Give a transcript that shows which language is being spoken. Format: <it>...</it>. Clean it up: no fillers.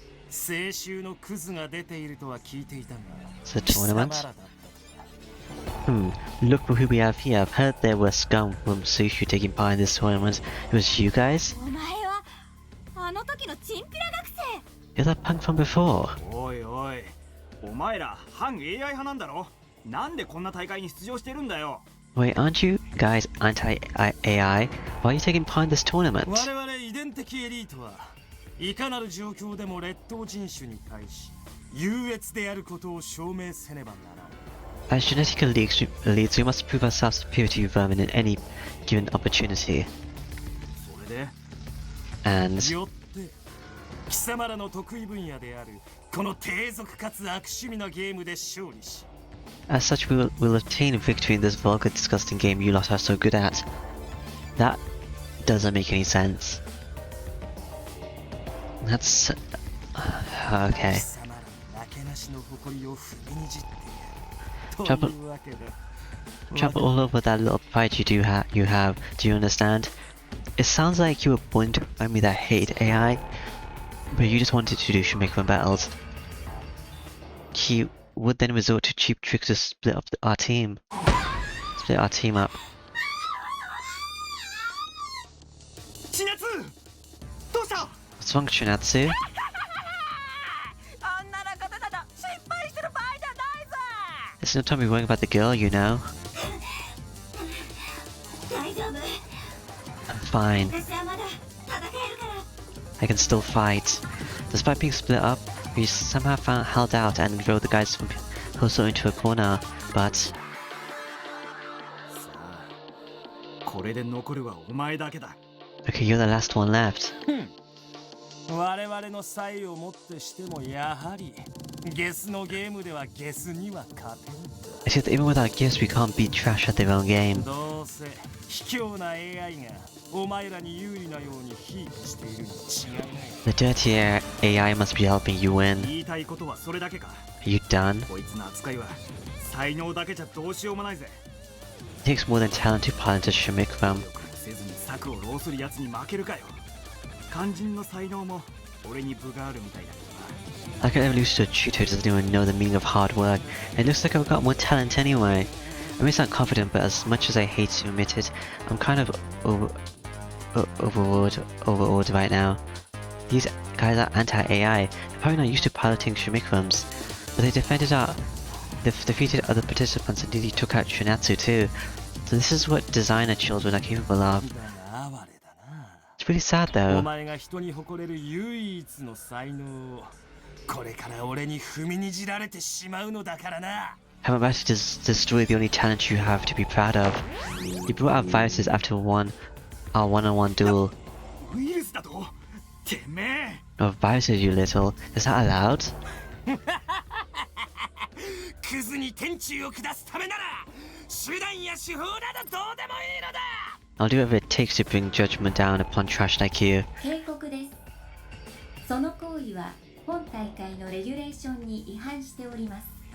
<ja>青州のクズが出ているとは聞いていたが。</ja> <en>It's a</en> <ja>貴様</ja> <en>tournament?</en> <ja>らだったとは。</ja> <en>Look who we have here. I've heard there were scum from Sushu taking part in this tournament. It was you guys?</en> <ja>お前はあの時のチンピラ学生。</ja> <en>You're that punk from before.</en> <ja>おいおい、お前ら反 AI 派なんだろ。なんでこんな大会に出場してるんだよ。</ja> <en>Wait, aren't you guys anti-AI? Why are you taking part in this tournament?</en> <ja>我々遺伝的エリートはいかなる状況でも劣等人種に対し優越であることを証明せねばならん。</ja> <en>As genetic elites, we must prove ourselves superior to vermin in any given opportunity.</en> <ja>それで</ja> <en>And</en> <ja>よって貴様らの得意分野であるこの低俗かつ悪趣味なゲームで勝利し</ja> <en>as such, we'll obtain victory in this vulgar, disgusting game you lot are so good at. That doesn't make any sense. That's... okay.</en> <ja>貴様らなけなしの誇りを踏みにじってやる。</ja> <en>Trouble-</en> <ja>というわけだ。</ja> <en>Travel all over that little pride you have. Do you understand? It sounds like you were born into a family that hated AI, but you just wanted to do Shimekman battles. He would then resort to cheap tricks to split up our team. Split our team up.</en> <ja>千夏どうした。</ja> <en>What's wrong, Chinatsu?</en> <ja>あんなことなど心配してる場合じゃないぞ。</ja> <en>There's no time to be worrying about the girl, you know.</en> <ja>大丈夫。</ja> <en>I'm fine.</en> <ja>私はまだ戦えるから。</ja> <en>I can still fight. Despite being split up, we somehow held out and drove the guys from Hoso into a corner, but</en> <ja>さあ、これで残るはお前だけだ。</ja> <en>okay, you're the last one left.</en> <ja>我々の才をもってしてもやはりゲスのゲームではゲスには勝てん。</ja> <en>I see that even without gifts, we can't beat trash at their own game.</en> <ja>どうせ卑怯な AI がお前らに有利なようにひいきしているに違いない。</ja> <en>The dirty AI must be helping you win.</en> <ja>言いたいことはそれだけか。</ja> <en>Are you done?</en> <ja>こいつの扱いは才能だけじゃどうしようもないぜ。</ja> <en>It takes more than talent to pilot a Shimikram.</en> <ja>努力せずに策を浪するやつに負けるかよ。肝心の才能も俺に分があるみたいだけどな。</ja> <en>Like an evolution tutor who doesn't even know the meaning of hard work. It looks like I've got more talent anyway. I may sound confident, but as much as I hate to admit it, I'm kind of overawed right now. These guys are anti-AI. They're probably not used to piloting Shimikrams, but they defeated other participants and nearly took out Shinatsu too. So this is what designer children are capable of.</en> <ja>だが哀れだな。</ja> <en>It's pretty sad</en> <ja>お</ja> <en>though.</en> <ja>前が人に誇れる唯一の才能をこれから俺に踏みにじられてしまうのだからな。</ja> <en>I'm about to destroy the only talent you have to be proud of. You brought out viruses after our one-on-one duel.</en> <ja>ウイルスだとてめえ。</ja> <en>Oh, viruses, you little. Is that allowed?</en> <ja>クズに天誅を下すためなら手段や手法などどうでもいいのだ。</ja> <en>I'll do whatever it takes to bring judgment down upon trash like you.</en> <ja>警告です。その行為は本大会のレギュレーションに違反しております。</ja>